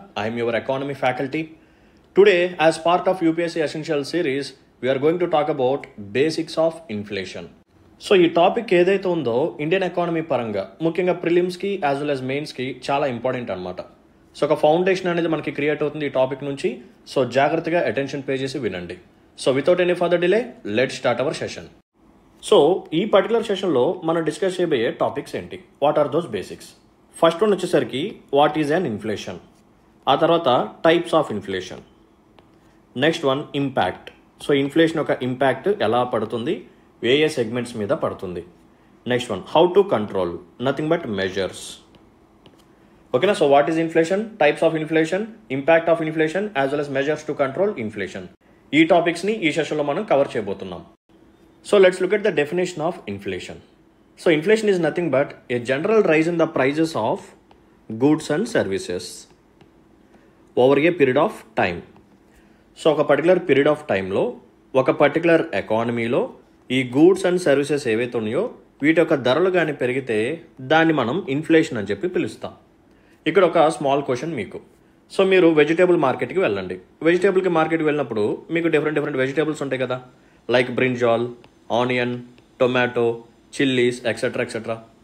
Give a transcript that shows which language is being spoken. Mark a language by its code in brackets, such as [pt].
[en] I am your economy faculty. Today, as part of UPSC Essential series, we are going to talk about basics of inflation. [te] So ఈ topic ఏదైతే ఉందో Indian economy పరంగా ముఖ్యంగా ప్రిలిమ్స్కి as well as మెయిన్స్కి చాలా important అనమాట. So ఒక foundation అనేది మనకి క్రియేట్ అవుతుంది ఈ టాపిక్ నుంచి. సో జాగ్రత్తగా అటెన్షన్ పే చేసి వినండి. [en] So without any further delay let start our session. [te] So ఈ పర్టికులర్ సెషన్లో మనం డిస్కస్ చేయబోయే టాపిక్స్ ఏంటి, [en] What are those basics. First one వచ్చేసరికి what is an inflation, [te] ఆ తర్వాత [en] Types of inflation, next one impact. [te] So inflation యొక్క impact ఎలా పడుతుంది, ఏ సెగ్మెంట్స్ మీద పడుతుంది. [en] Next one how to control, nothing but measures. ఓకేనా. So what is inflation, types of inflation, impact of inflation as well as measures to control inflation. [te] ఈ టాపిక్స్ని ఈ సెషన్లో మనం కవర్ చేయబోతున్నాం. [en] So let's look at the definition of inflation. So inflation is nothing but a general rise in the prices of goods and services over a period of time. [te] So ఒక particular period of టైంలో ఒక particular ఎకానమీలో ఈ goods and services ఏవైతే ఉన్నాయో వీటి యొక్క ధరలు కానీ పెరిగితే దాన్ని మనం ఇన్ఫ్లేషన్ అని చెప్పి పిలుస్తాం. ఇక్కడ ఒక స్మాల్ క్వశ్చన్ మీకు. సో మీరు వెజిటేబుల్ మార్కెట్కి వెళ్ళండి. వెజిటేబుల్కి మార్కెట్కి వెళ్ళినప్పుడు మీకు డిఫరెంట్ వెజిటేబుల్స్ ఉంటాయి కదా, like brinjal, onion, tomato, chillies etcetera etcetera.